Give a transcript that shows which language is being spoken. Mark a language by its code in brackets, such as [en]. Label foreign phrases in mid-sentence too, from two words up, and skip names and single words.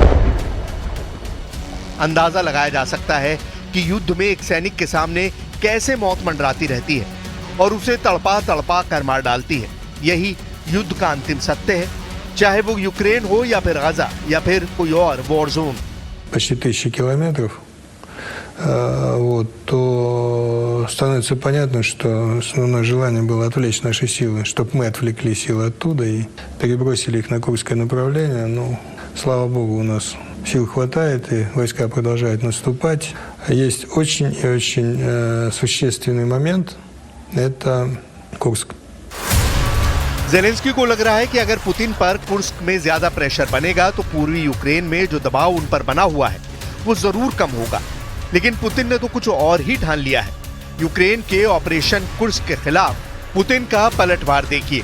[hi] अंदाजा लगाया जा सकता है कि युद्ध में एक सैनिक के सामने कैसे मौत मंडराती रहती है और उसे तड़पा तड़पा कर मार डालती है। यही युद्ध का अंतिम सत्य है, चाहे वो यूक्रेन हो या फिर गाजा या फिर कोई और [en] war zone. [ru] Почти 1000 километров, то становится понятно, что основное желание было отвлечь наши силы, чтобы мы отвлекли силы оттуда и перебросили их на Курское направление. Ну, слава богу, у нас сил хватает, и войска продолжают наступать. Есть очень и очень существенный момент – это Курск. [hi] ज़ेलेंस्की को लग रहा है कि अगर पुतिन पर कुर्स्क में ज्यादा प्रेशर बनेगा तो पूर्वी यूक्रेन में जो दबाव उन पर बना हुआ है वो जरूर कम होगा। लेकिन पुतिन ने तो कुछ और ही ठान लिया है। यूक्रेन के ऑपरेशन कुर्स्क के खिलाफ पुतिन का पलटवार देखिए।